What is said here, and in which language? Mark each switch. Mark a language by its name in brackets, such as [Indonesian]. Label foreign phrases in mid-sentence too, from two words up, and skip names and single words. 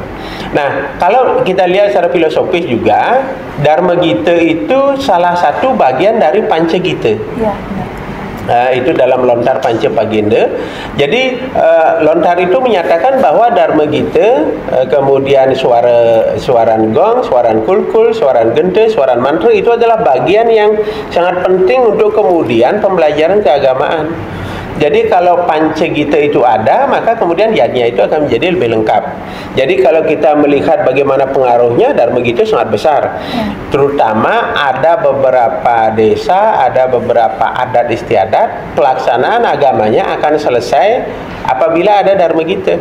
[Indonesian] Nah, kalau kita lihat secara filosofis juga, Dharma Gita itu salah satu bagian dari Panca Gita. Ya. Itu dalam lontar Panca Pagenda. Jadi lontar itu menyatakan bahwa Dharma Gita, kemudian [Balinese] suaran gong, suaran kulkul, suaran gente, suaran mantra [Indonesian] itu adalah bagian yang sangat penting untuk kemudian pembelajaran keagamaan. Jadi kalau Panca Gita itu ada, maka kemudian yadnya itu akan menjadi lebih lengkap. Jadi kalau kita melihat bagaimana pengaruhnya, Dharma Gita sangat besar. Terutama ada beberapa desa, ada beberapa adat istiadat, pelaksanaan agamanya akan selesai apabila ada Dharma Gita.